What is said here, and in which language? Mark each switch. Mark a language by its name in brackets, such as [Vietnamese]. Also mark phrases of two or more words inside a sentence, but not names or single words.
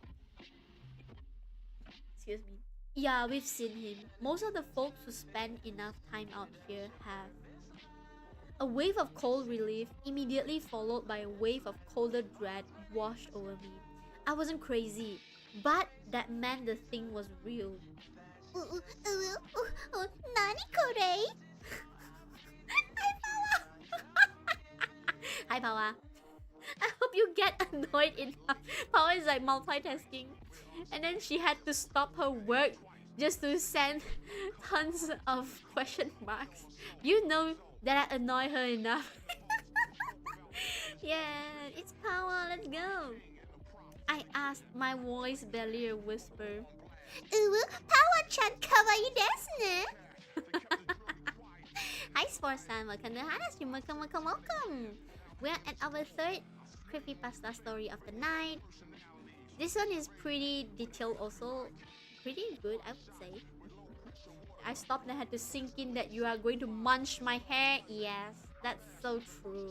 [English] Excuse me. "Yeah, we've seen him. Most of the folks who spend enough time out here have." A wave of cold relief, immediately followed by a wave of colder dread, washed over me. I wasn't crazy, but that meant the thing was real. [Japanese] Nani kore? [English] Hi, Pawwa. I hope you get annoyed enough. Pawwa is like multitasking. And then she had to stop her work just to send tons of question marks. You know that I annoy her enough. Yeah, it's Pawwa, let's go. I asked, my voice barely a whisper. [Japanese] Pawwa-chan kawaii desu ne? [English] Hi, Sportsan. Welcome to Hannana stream. Welcome. We're at our third creepypasta story of the night. This one is pretty detailed also. Pretty good, I would say. I stopped and had to sink in that you are going to munch my hair. Yes, that's so true.